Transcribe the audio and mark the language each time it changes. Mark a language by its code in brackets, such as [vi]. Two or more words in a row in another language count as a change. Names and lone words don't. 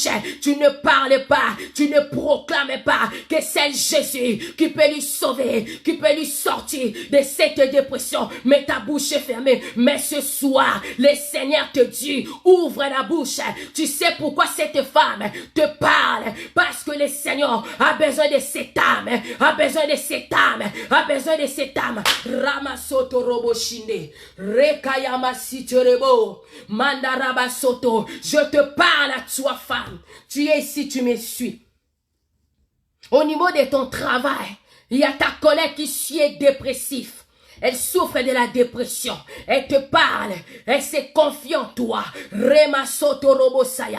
[fr] Tu ne parles pas, tu ne proclames pas que c'est Jésus qui peut lui sauver, qui peut lui sortir de cette dépression. Mais ta bouche est fermée. Mais ce soir, le Seigneur te dit, ouvre la bouche. Tu sais pourquoi cette femme te parle? Parce que le Seigneur a besoin de cette âme, a besoin de cette âme, a besoin de cette âme. Ramasoto roboshinde, rekayama sitorebo, mandaraba soto. Je te parle à toi, femme. Tu es ici, tu me suis. Au niveau de ton travail, il y a ta collègue qui est dépressif. Elle souffre de la dépression. Elle te parle. Elle se confie en toi. Rema soto robosaya.